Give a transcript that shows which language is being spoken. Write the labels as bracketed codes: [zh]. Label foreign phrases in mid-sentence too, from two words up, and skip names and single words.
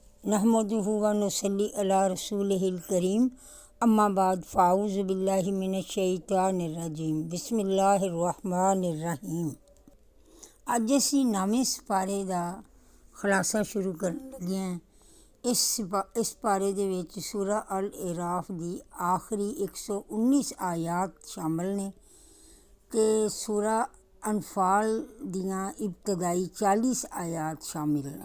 [ar] نحمده ونصلي على رسوله الكريم أما بعد فأعوذ بالله من الشيطان الرجيم بسم الله الرحمن الرحيم. [pa] اج اسیں نویں سپارے کا خلاصہ شروع کر لگے ہیں. اس پارے دے وچ سورہ الاعراف کی آخری 119 آیات شامل نے تے سورہ انفال دیاں ابتدائی 40 آیات شامل نے.